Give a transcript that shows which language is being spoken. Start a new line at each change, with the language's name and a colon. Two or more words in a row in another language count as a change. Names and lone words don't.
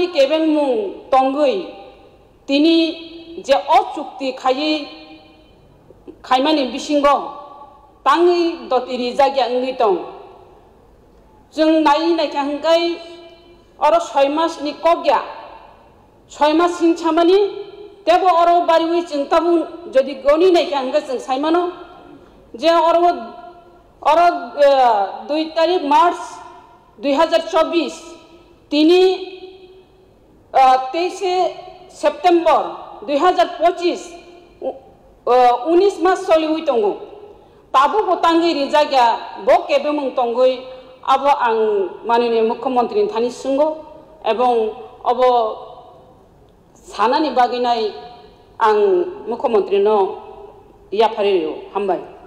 Kok Borok: kebeng mung tongui tini je o chukti khaimani bisingo tangi dotiri jagya ungui tong jeng nai naikha hingkai oro 6 mas ni kogya 6 mas hinchamani tebo oro bariwi chingtabu jodi goni naikha hingkai jeng saimano je oro 2 তারিখ মার্চ 2024 তিনি 23 সেপ্টেম্বর 2025 19 মাস চলিউই তঙ্গু তাবু বতাঙ্গি রিজাগা ব কেবেমং তঙ্গই আবো আং
Bangla: মাননীয় মুখ্যমন্ত্রী
Kok Borok: থানি সুঙ্গ এবং অব সানানি বাগিনাই আং মুখ্যমন্ত্রী ন ইয়াফারিও হামবাই